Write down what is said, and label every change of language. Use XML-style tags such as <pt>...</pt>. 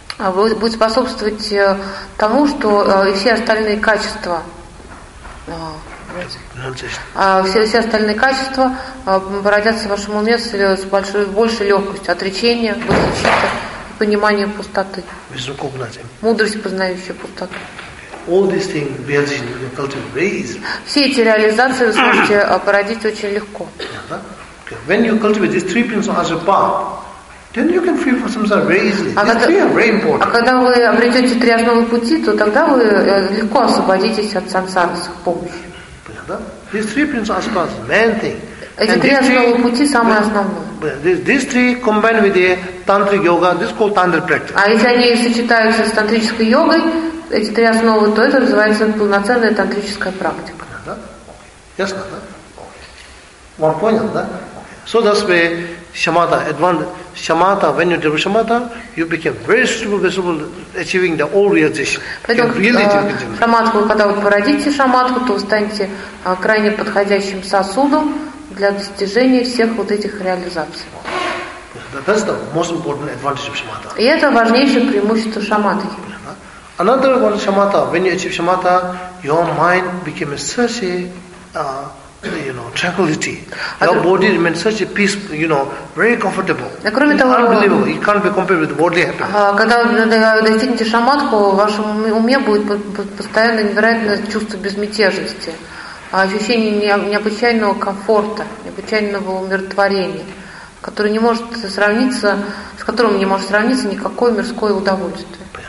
<ru>будет способствовать тому, что и все остальные качества, все остальные качества родятся в вашем уме с большей легкостью, отречение, высочество, понимание пустоты, мудрость, познающая пустоту.</ru> <en>All these things we are going to cultivate.</en> <ru>Все эти реализации вы сможете породить очень легко.</ru> <en>When you cultivate these three principles as a path, then you can free from samsara very easily. These three are very important.</en> <ru>А когда вы обретете три основы пути, то тогда вы легко освободитесь от самсары с их помощью.</ru> <en>These three principles are the main thing.</en> <ru>Эти три основы пути самое основное.</ru> <en>These three combined with the tantric yoga, this is called tantric practice.</en> <ru>А если они сочетаются с тантрической йогой, эти три основы, то это называется полноценная тантрическая практика. Ясно, да? Вам понял, да?</ru> <en>So that's why shamatha advanced. Shamatha, when you develop shamatha, you become very suitable, achieving the all realization.</en> <ru>Шаматху, когда вы породите шаматху, то вы станете крайне подходящим сосудом для достижения всех вот этих реализаций.</ru> <en>That's the most important advantage of shamatha.</en> <ru>И это важнейшее преимущество шаматхи.</ru> <en>Another one, shamatha. When you achieve shamatha, your mind became such a, tranquility. Your body remains such a peace, very comfortable.</en> <ru>Кроме того,</ru> <en>unbelievable. It can't be compared with bodily happiness.</en> <ru>Когда вы достигнете шаматху, в вашем уме будет постоянно невероятное чувство безмятежности, ощущение необычайного комфорта, необычайного умиротворения, которое не может сравниться, с которым не может сравниться никакое мирское удовольствие.</ru>